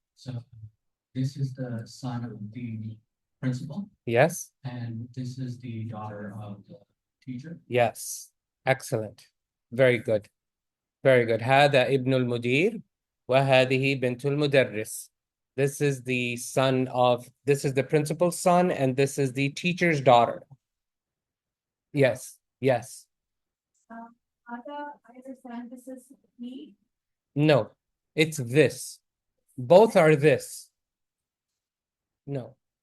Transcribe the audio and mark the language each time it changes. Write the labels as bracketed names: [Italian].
[English] So this is the son of the principal, Yes. and this is the daughter of the teacher. Yes. Excellent. Very good. Very good. [Arabic] هذا ابن المدير وهذه بنت المدرس. [English] This is the son of, this is the principal's son, and this is the teacher's daughter. Yes. Yes. Ada, I understand this is he. No. It's this. Both are this. No.